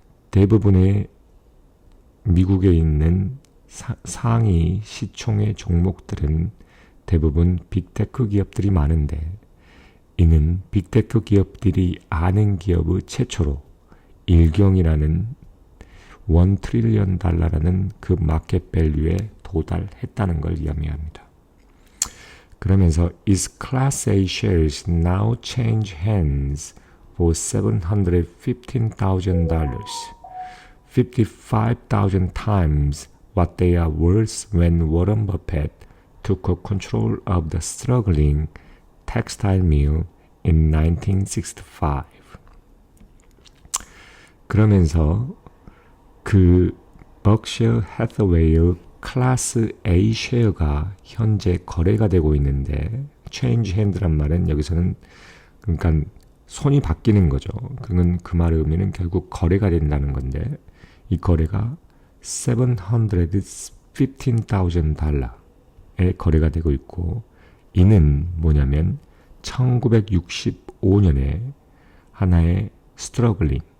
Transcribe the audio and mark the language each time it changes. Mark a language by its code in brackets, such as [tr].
[ko] 대부분의 미국에 있는 상위 시총의 종목들은 대부분 빅테크 기업들이 많은데, 이는 빅테크 기업들이 아는 기업의 최초로 일경이라는 $1 trillion 그 마켓 밸류에 도달했다는 걸 의미합니다. 그러면서 [en] Its Class A shares now change hands for $715,000, 55,000 times what they are worth when Warren Buffett took control of the struggling textile mill in 1965. [ko] 그러면서 벅셔 해서웨이의 클래스 A 쉐어가 현재 거래가 되고 있는데, change hand란 말은 여기서는 그러니까 손이 바뀌는 거죠. 그건 그 말의 의미는 결국 거래가 된다는 건데 이 거래가 $715,000에 거래가 되고 있고 이는 뭐냐면 1965년에 하나의 스트러글링